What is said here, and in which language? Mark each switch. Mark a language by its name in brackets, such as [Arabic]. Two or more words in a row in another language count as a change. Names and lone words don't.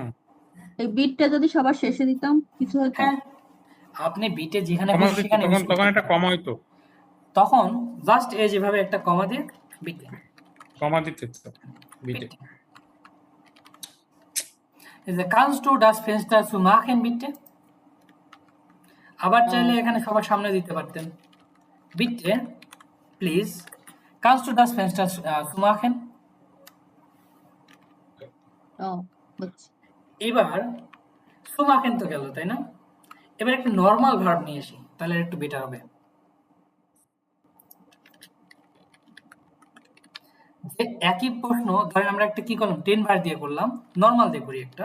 [Bangla] এই বিটটা যদি সবার শেষে দিতাম কিছু হতো? হ্যাঁ, আপনি বিটে যেখানে কমা খুশি দিত, সেখানে তখন ইউজ তখন করতে একটা পারেন। কমা হইতো। তখন জাস্ট এই যেভাবে একটা কমা দিয়ে বিটে, কমা দিতে হতো বিটে। বিটে এই যে [German] kannst du das Fenster zumachen bitte? [Bangla] আবার চাইলে এখানে সবার সামনে দিতে পারতেন, বিটে প্লিজ [German] kannst du das Fenster zumachen? [Bangla] ও বুঝছি। এবার সুমাকেন তো গেল, তাই না? এবার একটা নর্মাল ভার্ব নিয়ে আসি, তাহলে একটু বেটার হবে। যে একই প্রশ্ন, ধরেন আমরা একটা কি করলাম, টেন ভার দিয়ে করলাম, নর্মাল দিয়ে করি একটা।